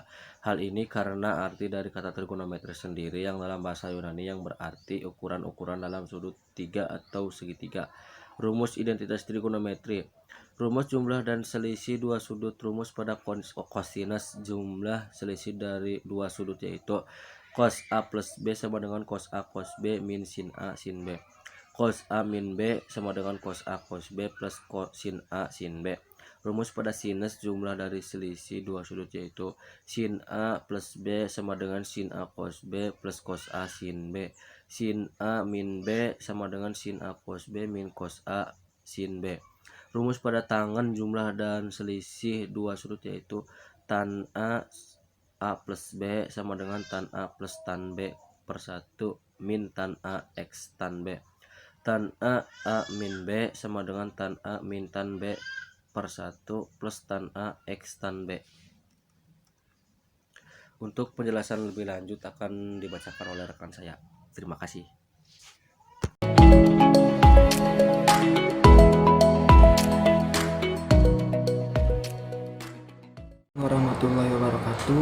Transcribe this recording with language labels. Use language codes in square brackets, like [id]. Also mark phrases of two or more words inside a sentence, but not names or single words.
[id] Hal ini karena arti dari kata trigonometri sendiri yang dalam bahasa Yunani yang berarti ukuran-ukuran dalam sudut tiga atau segitiga. Rumus identitas trigonometri. Rumus jumlah dan selisih dua sudut. Rumus pada kosinus jumlah selisih dari dua sudut yaitu cos A plus B sama dengan cos A cos B min sin A sin B. Cos A min B sama dengan cos A cos B plus sin A sin B. Rumus pada sinus jumlah dari selisih dua sudut yaitu sin A plus B sama dengan sin A cos B plus cos A sin B. Sin A min B sama dengan sin A cos B min cos A sin B. Rumus pada tangen jumlah dan selisih dua sudut yaitu tan A plus B sama dengan tan A plus tan B per 1 min tan A X tan B. Tan A min B sama dengan tan A min tan B per 1 plus tan A X tan B. Untuk penjelasan lebih lanjut akan dibacakan oleh rekan saya. Terima kasih. [ar] ورحمة الله وبركاته.